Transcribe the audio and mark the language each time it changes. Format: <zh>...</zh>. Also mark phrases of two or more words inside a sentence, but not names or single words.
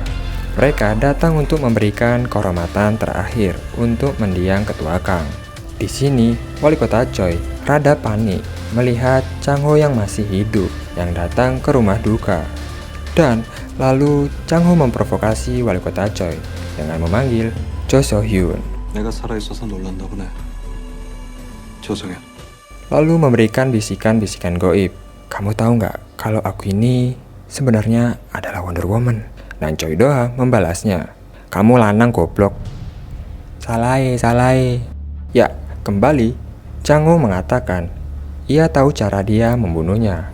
<id>Mereka datang untuk memberikan kehormatan terakhir untuk mendiang ketua Kang. Di sini, wali kota Choi rada panik melihat Chang-ho yang masih hidup yang datang ke rumah duka. Dan lalu Chang-ho memprovokasi wali kota Choi dengan memanggil Jo So-hyun.</id> <ko>내가 살아있어서 놀란다 보네. 조성현.</ko> <id>Lalu memberikan bisikan-bisikan goib. Kamu tahu nggak kalau aku ini sebenarnya adalah Wonder Woman? Dan Choi Do-ha membalasnya, kamu lanang goblok. Salai. Ya, kembali Chang-ho mengatakan ia tahu cara dia membunuhnya.</id>